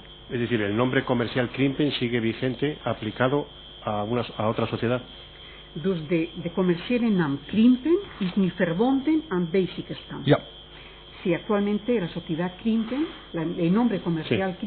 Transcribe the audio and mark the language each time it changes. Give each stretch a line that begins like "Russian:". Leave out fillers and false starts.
Spanish: Es decir, el nombre comercial Krimpen sigue vigente, aplicado a otra sociedad.
Dutch: Dus de commerciële naam Krimpen is nu verbonden aan Basic Stamp. Ja.
Spanish: Sí, actualmente la sociedad Krimpen, el nombre comercial sí.